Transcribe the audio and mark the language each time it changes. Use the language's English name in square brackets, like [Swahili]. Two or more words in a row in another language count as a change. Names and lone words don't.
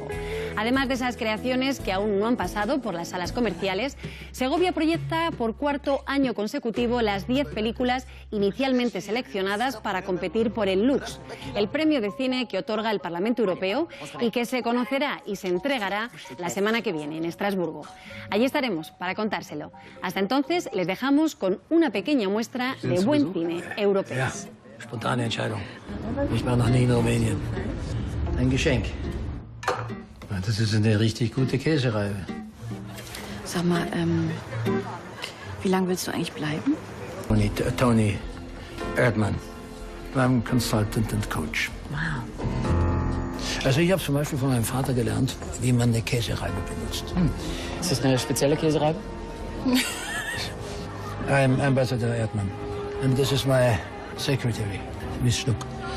[Spanish] Además de esas creaciones que aún no han pasado por las salas comerciales, Segovia proyecta por cuarto año consecutivo las 10 películas inicialmente seleccionadas para competir por el Lux, el premio de cine que otorga el Parlamento Europeo y que se conocerá y se entregará la semana que viene en Estrasburgo. Allí estaremos para contárselo. Hasta entonces les dejamos con una pequeña muestra de buen cine europeo. [German] Spontane Entscheidung. Ich war noch nie in Rumänien. Ein Geschenk. Das ist eine richtig gute Käsereibe. Sag mal, wie lange willst du eigentlich bleiben? Tony Erdmann. [English] I'm Consultant and Coach. Wow. [German] Also ich habe zum Beispiel von meinem Vater gelernt, wie man eine Käsereibe benutzt. Ist das eine spezielle Käsereibe? [English] I'm Ambassador Erdmann. And this is my secretary, Miss Schluck.